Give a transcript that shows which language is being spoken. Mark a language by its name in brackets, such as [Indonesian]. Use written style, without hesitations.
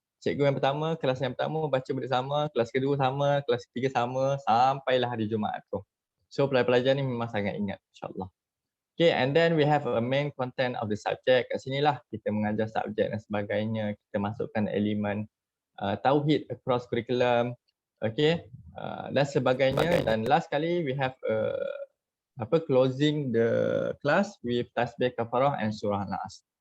[Malay] Cikgu yang pertama, kelas yang pertama baca bersama, kelas kedua sama, kelas ketiga sama, sampailah hari Jumaat tu. So pelajar-pelajar ni memang sangat ingat, insyaAllah. [English] Okay, and then we have a main content of the subject. [Malay] Kat sinilah kita mengajar subjek dan sebagainya. Kita masukkan elemen tauhid [English] across curriculum, [Malay] okay, dan sebagainya. Dan last kali [English] we have closing the class with tasbih kafarah and surah Al-As.